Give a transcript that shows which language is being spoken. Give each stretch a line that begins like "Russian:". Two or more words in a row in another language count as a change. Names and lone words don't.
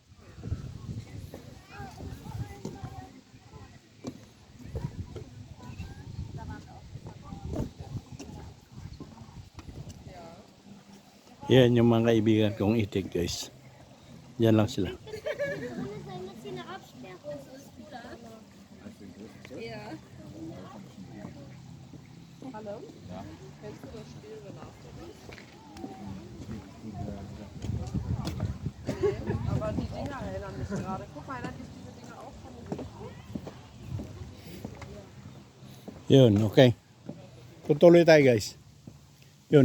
Filipino: Yan yung mga kaibigan kong itik guys. Yan lang sila.
German: Hallo? Kennst du das Spiel Benachrichtigt? Nee, aber die Dinger erinnern mich gerade. Guck mal, hat diese Dinger auch von den
Filipino: Yun, okay. Tutuloy tayo guys. Yun.